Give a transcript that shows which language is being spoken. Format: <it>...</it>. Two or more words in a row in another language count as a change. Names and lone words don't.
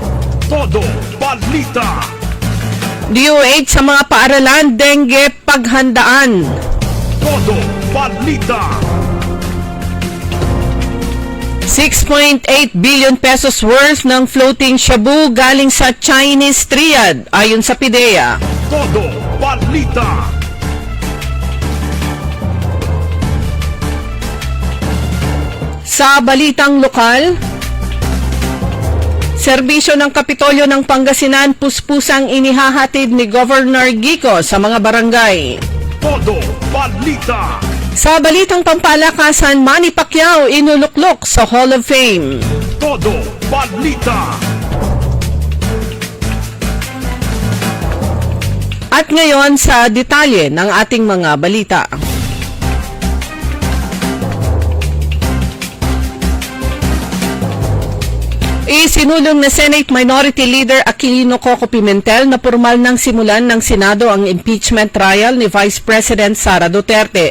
<tl>Todo balita. DOH sa mga paaralan, dengue paghandaan. Todo balita. 6.8</tl> <en>billion pesos worth</en> <tl>ng floating shabu galing sa Chinese Triad ayon sa PIDEA. Todo balita. Sa balitang lokal, serbisyo ng Kapitolyo ng Pangasinan puspusang inihahatid ni Governor Gico sa mga barangay. Todo balita. Sa balitang pampalakasan, Manny Pacquiao inuluklok sa Hall of Fame. Todo balita. At ngayon sa detalye ng ating mga balita. Isinulong na Senate Minority Leader Aquilino Coco Pimentel na formal nang simulan ng Senado ang</tl> <en>impeachment trial</en> <tl>ni Vice President Sara Duterte.</tl>